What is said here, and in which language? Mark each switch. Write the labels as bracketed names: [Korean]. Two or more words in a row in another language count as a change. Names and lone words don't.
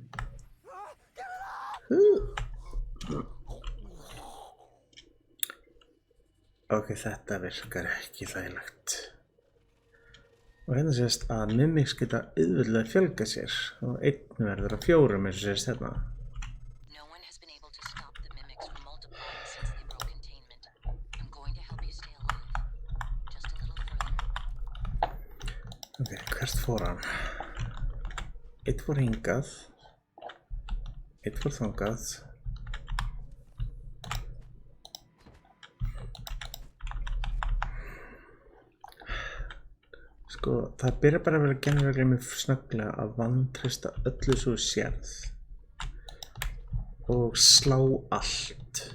[Icelandic] Ok, þetta virkar ekki þægilegt. Og hérna sést að mimics geta auðveldlega fjölgað sér og einn verður að 4 eins og sést hérna. [English] No one has been able to stop the mimics from multiplying since they broke containment. I'm going to help you stay alive. Just a little further. [Icelandic] Ok, hvert fór hann? Einn fór hingað. Einn fór þangað. Sko, það byrjar bara að vera gennilega mjög snögglega að vantreysta öllu svo sérð og slá allt.